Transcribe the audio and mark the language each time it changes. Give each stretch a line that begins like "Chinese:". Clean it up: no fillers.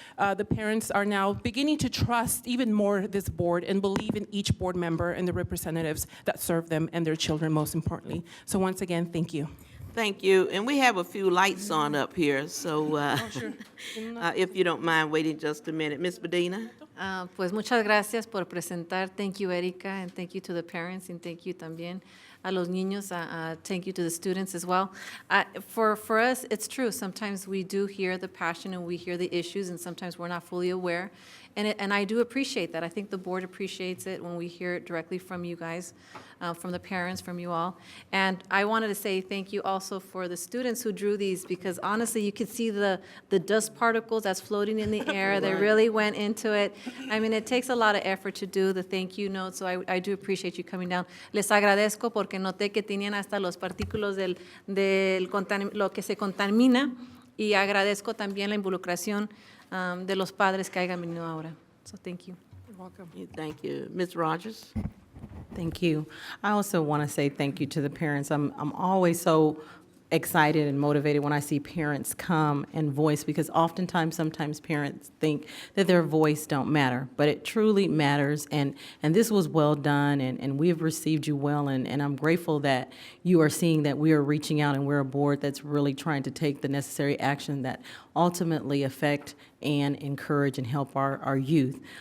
English: The parents are now beginning to trust even more this board and believe in each board member and the representatives that serve them and their children, most importantly. So once again, thank you. Thank you. And we have a few lights on up here, so if you don't mind waiting just a minute. Ms. Medina?
Spanish: Pues muchas gracias por presentar.
English: Thank you, Erika, and thank you to the parents, and thank you
Spanish: también a los niños.
English: Thank you to the students as well. For us, it's true. Sometimes we do hear the passion and we hear the issues, and sometimes we're not fully aware. And I do appreciate that. I think the board appreciates it when we hear it directly from you guys, from the parents, from you all. And I wanted to say thank you also for the students who drew these, because honestly, you could see the dust particles that's floating in the air. They really went into it. I mean, it takes a lot of effort to do the thank you note, so I do appreciate you coming down.
Spanish: Les agradezco porque noté que tenían hasta los partículos lo que se contamina, y agradezco también la involucración de los padres que hayan venido ahora.
English: So thank you. You're welcome. Thank you. Ms. Rogers? Thank you. I also want to say thank you to the parents. I'm always so excited and motivated when I see parents come and voice, because oftentimes, sometimes parents think that their voice don't matter, but it truly matters, and this was well done, and we have received you well, and I'm grateful that you are seeing that we are reaching out, and we're a board that's really trying to take the necessary action that ultimately affect and encourage and help our youth.